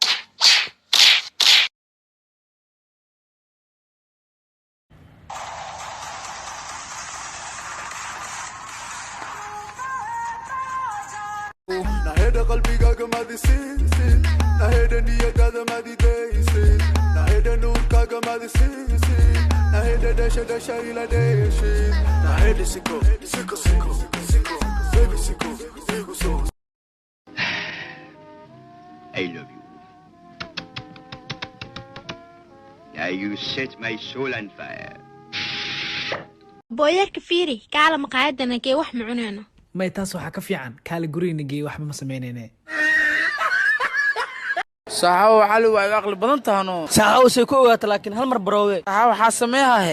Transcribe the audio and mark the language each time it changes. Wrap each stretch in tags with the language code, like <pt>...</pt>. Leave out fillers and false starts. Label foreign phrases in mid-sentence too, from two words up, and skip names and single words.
<so>naheda qalbigaaga madisiisin naheda niyadaada madidaysin naheda nuurkaaga madisiisin naheda dhasha dhasha ila dheeshin naheda siko siko siko siko baby siko igu soo</so> <en>I love you. Now you set my soul on fire.</en> <so>booyarka fiiri kaala maqaayadana kee wax ma cunayno may taas waxa ka fiican kaala guriina geey waxba ma sameynayne saxaw xal waa aqli badan tahano saxaw say ku ogaata laakiin hal mar baroowe saxaw waxa sameeyahay</so>